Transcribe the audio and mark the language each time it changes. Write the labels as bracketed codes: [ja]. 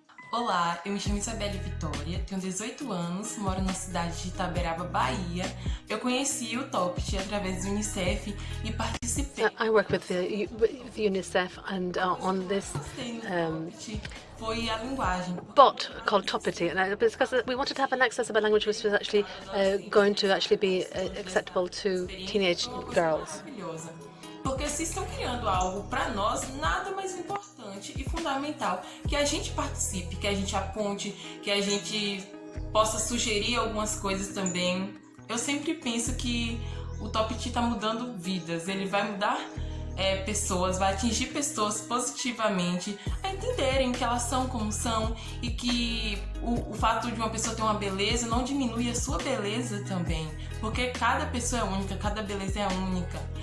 [pt] Olá, eu me chamo Isabelle Vitória, tenho 18 anos, moro na cidade de Itaberaba, Bahia. Eu conheci o TOPIT através do UNICEF e participei. [en] I work with the UNICEF and on this [pt] foi a linguagem. [en] bot called Topity, because we wanted to have an accessible language which was actually going to actually be acceptable to teenage girls. [pt] Porque se estão criando algo para nós, nada mais importante e fundamental que a gente participe, que a gente aponte, que a gente possa sugerir algumas coisas também. Eu sempre penso que o TOPIT está mudando vidas, ele vai mudar pessoas, vai atingir pessoas positivamente a entenderem que elas são como são e que o fato de uma pessoa ter uma beleza não diminui a sua beleza também, porque cada pessoa é única, cada beleza é única.